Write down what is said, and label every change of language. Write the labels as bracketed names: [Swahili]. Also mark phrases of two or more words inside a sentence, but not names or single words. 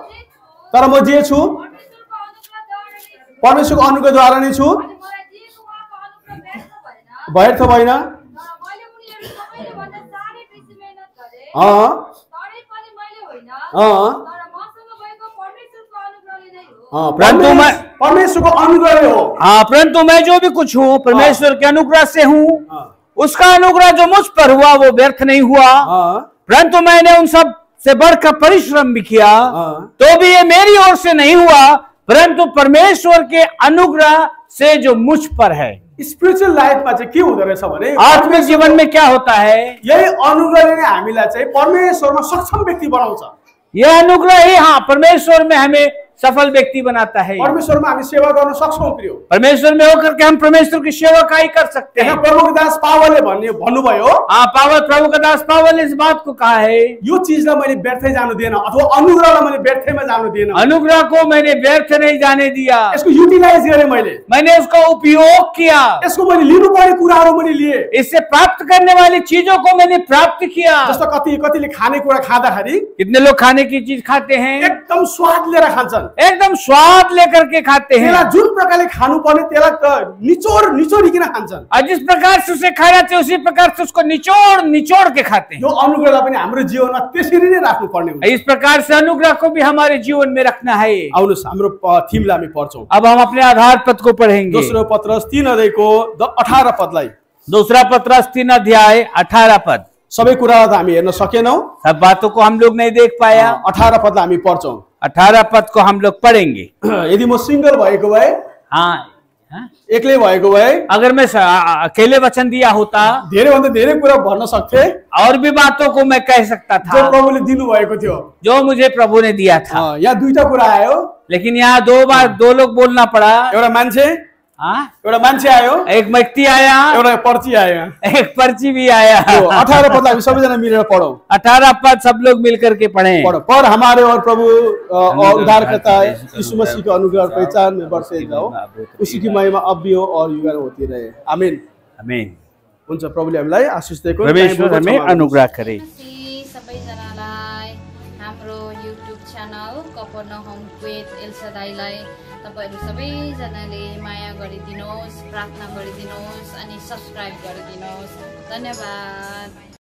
[Nepali] तर म जे छु परमेश्वरको अनुग्रहद्वारा नै छु, व्यर्थ भएन। परमेश्वरको अनुग्रह हो। [Hindi] परंतु मैं जो भी कुछ हूँ परमेश्वर के अनुग्रह से हूँ। उसका अनुग्रह जो मुझ पर हुआ वो व्यर्थ नहीं हुआ, परंतु मैंने उन सब से बढ़कर परिश्रम भी किया, तो भी ये मेरी ओर से नहीं हुआ, परंतु परमेश्वर के अनुग्रह से जो मुझ पर है। [English] spiritual life [Nepali] चाहिँ के हुँदो रहेछ भने [Hindi] आत्मिक जीवन में क्या होता है, [Nepali] यही अनुग्रहले नै हामीलाई चाहिँ परमेश्वरमा सक्षम व्यक्ति बनाउँछ। [Hindi] यह अनुग्रह ही परमेश्वर में हमें सफल व्यक्ति बनाता है। [Nepali] परमेश्वर [Hindi] में हम [Nepali] सेवा गर्न सक्छौं प्रियो। [Hindi] परमेश्वर में होकर के हम परमेश्वर की सेवा काई कर सकते हैं। [Nepali] प्रभुको दास पावलले भन्नुभयो, [Hindi] पावल प्रभु का दास पावल ने इस बात को कहा है, [Nepali] यो चीजलाई मैले व्यर्थै जानु दिएन, अथवा अनुग्रहलाई मैले व्यर्थैमा जानु दिएन। [Hindi] अनुग्रह को मैंने व्यर्थ नहीं जाने दिया, [Nepali] यसको युटिलाइज गरे, [Hindi] मैंने उसका उपयोग किया, [Nepali] यसको मैले लिनुपर्ने कुराहरू मैले लिए, [Hindi] इससे प्राप्त करने वाली चीजों को मैंने प्राप्त किया। [Nepali] जस्तो कतिले खाने कुरा खाँदाखेरि, [Hindi] कितने लोग खाने की चीज खाते हैं [Nepali] एकदम स्वाद लिएर खान्छन्, [Hindi] एकदम स्वाद लेकर के खाते हैं, [Nepali] त्यसलाई जुन प्रकारले खानु पर्ने त्यसलाई त निचोडिकिन खान्छन्। [Hindi] और जिस प्रकार से उसे खाना चाहिए उसी प्रकार से उसको निचोड़ के खाते हैं। [Nepali] यो अनुग्रहलाई पनि हाम्रो जीवनमा त्यसरी नै राख्नु पर्ने हुन्छ। [Hindi] इस प्रकार से अनुग्रह को भी हमारे जीवन में रखना है। [Nepali] आउनुस् हाम्रो थीमलाई हामी पढ्छौं। [Hindi] अब हम अपने आधार पद को पढ़ेंगे। [Nepali] दोस्रो पत्रस 3 अध्यायको 18 पदलाई। [Hindi] दूसरा पत्रस 3 अध्याय 18 पद। [Nepali] सबै कुरा त हामी हेर्न सकेनौं, [Hindi] सब बातों को हम लोग नहीं देख पाया। [Nepali] 18 पदलाई हामी पढ्छौं। [Hindi] 18 पद को हम लोग पढ़ेंगे। [Nepali] यदि म सिंगल भएको भए, [Hindi] हाँ, [Nepali] एक्लै भएको भए, [Hindi] अगर मैं अकेले वचन दिया होता, [Nepali] धेरै भन्दा धेरै कुरा भन्न सक्थे [Hindi] और भी बातों को मैं कह सकता जो था [Nepali] प्रभुले दिनु भएको थियो। [Hindi] जो मुझे प्रभु ने दिया था। [Nepali] यहाँ दुईटा कुरा आयो। [Hindi] लेकिन यहाँ दो लोग बोलना पड़ा। [Nepali] एउटा मान्छे, [Hindi] हाँ, [Nepali] एउटा मान्छे आयो, [Hindi] एक व्यक्ति आया, [Nepali] एउटा पर्ची आयो। [Hindi] एक पर्ची भी आया। [Nepali] 18 पदलाई हामी सबैजना मिलेर पढौं। [Hindi] 18 पद सब लोग मिलकर के पढ़े। पढ़ो। पर हमारे और प्रभु और उद्धारकर्ता यीशु मसीह का अनुग्रह और पहचान में बढ़ते जाओ, उसी की महिमा अब भी हो और युगन होती रहे। आमीन। आमीन। [Nepali] हुन्छ, प्रभुले हामीलाई आशीष दिएको। [Hindi] परमेश्वर हमें अनुग्रह करे। [Nepali] सबैजनालाई हाम्रो युट्युब च्यानल कफरनहुम विथ एल्सादाईलाई तपाईहरु सबैजनाले माया गरिदिनुहोस्, प्रार्थना गरिदिनुहोस् अनि सब्स्क्राइब गरिदिनुहोस्। धन्यवाद।